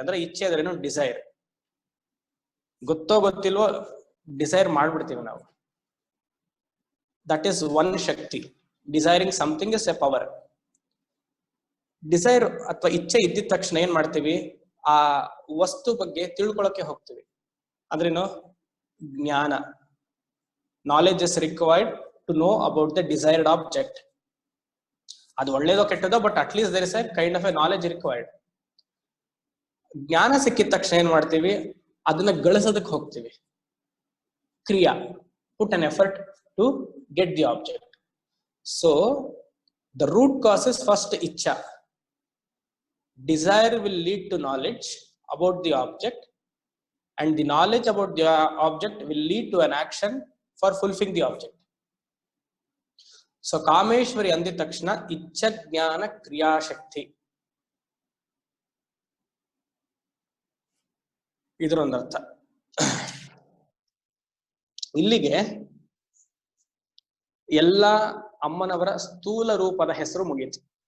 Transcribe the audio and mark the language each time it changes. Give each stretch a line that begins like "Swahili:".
Kannada: ಅಂದ್ರೆ ಇಚ್ಛೆ ಅಂದ್ರೇನು? ಡಿಸೈರ್. ಗೊತ್ತೋ ಗೊತ್ತಿಲ್ವೋ ಡಿಸೈರ್ ಮಾಡ್ಬಿಡ್ತೀವಿ ನಾವು.
English: That is one ಶಕ್ತಿ. Desiring something is a power.
Kannada: Desire ಅಥವಾ ಇಚ್ಛೆ ಇದ್ದಿದ ತಕ್ಷಣ ಏನ್ ಮಾಡ್ತೀವಿ? ಆ ವಸ್ತು ಬಗ್ಗೆ ತಿಳ್ಕೊಳಕ್ಕೆ ಹೋಗ್ತೀವಿ. ಅಂದ್ರೇನು? ಜ್ಞಾನ.
English: knowledge is required to know about the desired object.
Kannada: ಅದು ಒಳ್ಳೇದೋ ಕೆಟ್ಟದೋ,
English: But at least there is a kind of a knowledge required.
Kannada: ಜ್ಞಾನ ಸಿಕ್ಕಿದ ತಕ್ಷಣ ಏನ್ ಮಾಡ್ತೀವಿ, ಅದನ್ನ ಗಳಿಸೋದಕ್ಕೆ ಹೋಗ್ತೀವಿ.
English: ಕ್ರಿಯಾ, put an effort to get the object. So the root cause is first ichha. Desire will lead to knowledge about the object, and the knowledge about the object will lead to an action for fulfilling the object.
Kannada: So Kameshwari ಅಂದಿದ ತಕ್ಷಣ ಇಚ್ಛ ಜ್ಞಾನ ಕ್ರಿಯಾಶಕ್ತಿ, ಇದರೊಂದರ್ಥ. ಇಲ್ಲಿಗೆ ಎಲ್ಲ ಅಮ್ಮನವರ ಸ್ಥೂಲ ರೂಪದ ಹೆಸರು ಮುಗೀತು.